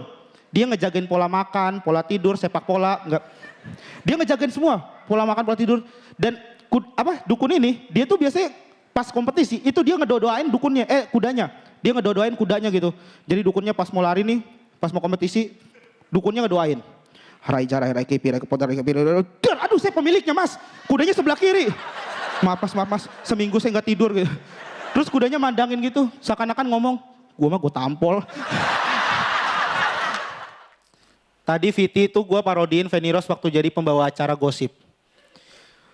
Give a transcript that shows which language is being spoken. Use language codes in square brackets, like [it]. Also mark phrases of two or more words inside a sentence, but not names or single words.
[id] Dia ngejagain pola makan, pola tidur, sepak bola. Enggak. Dia ngejagain semua. Pola makan, pola tidur. Dan dukun ini dia tuh biasanya pas kompetisi itu dia ngedodoain dukunnya. Kudanya. Dia ngedodoain kudanya gitu. Jadi dukunnya pas mau lari nih. Pas mau kompetisi. Dukunnya ngedoain. Rai jarai rai kepi rai kepodar rai kepi. Aduh saya pemiliknya mas. Kudanya sebelah kiri. Maaf mas. Seminggu saya nggak tidur gitu. Terus kudanya mandangin gitu. Seakan-akan ngomong. Gue mah gue tampol. Tadi Viti itu gue parodiin Feni Rose waktu jadi pembawa acara gosip.